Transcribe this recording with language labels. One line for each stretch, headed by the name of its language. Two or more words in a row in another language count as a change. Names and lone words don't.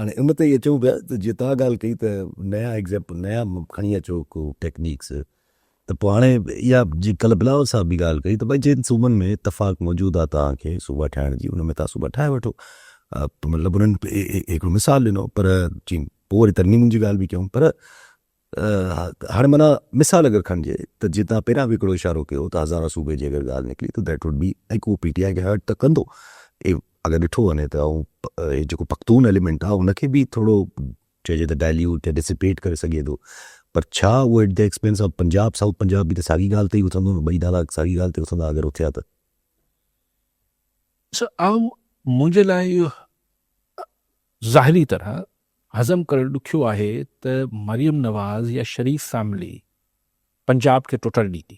Sindhi: हाणे उन ते इहे चऊं पिया त जीअं तव्हां ॻाल्हि कई त नया एग्ज़ाम्पल, नया खणी अचो को टेक्निक्स, त पोइ हाणे इहा जी कल्ह बिलावल साहब बि ॻाल्हि कई त भई जिन सूबनि में इतफ़ाक़ मौजूदु आहे तव्हांखे सूबा ठाहिण जी, उन में तव्हां सूबा ठाहे वठो। मतिलबु उन्हनि हिकिड़ो मिसाल ॾिनो, पर जीअं पोइ वरी तरमीम जी ॻाल्हि बि कयूं। पर हाणे माना मिसाल अगरि खणिजे त जीअं तव्हां पहिरियां बि हिकिड़ो इशारो कयो त हज़ारा सूबे जी अगरि ॻाल्हि निकिरी त
English: that would be,
Sindhi: ऐं को PTI खे हर्ट त कंदो। अगरि ॾिठो वञे त ऐं जेको पख्तून एलिमेंट आहे उनखे बि थोरो चइजे त डाइल्यूट या डिसिपेट करे सघे थो। पर छा उहो
English: at the expense of Punjab,
Sindhi: साउथ पंजाब बि त साॻी ॻाल्हि ते ई उथंदो न? ॿई नाला साॻी ॻाल्हि ते उथंदा अगरि उथिया त? मुंहिंजे लाइ इहो ज़ाहिरी तरह हज़म करणु ॾुखियो आहे त मरियम नवाज़ या शरीफ़ फैमिली पंजाब खे टुटणु ॾींदी।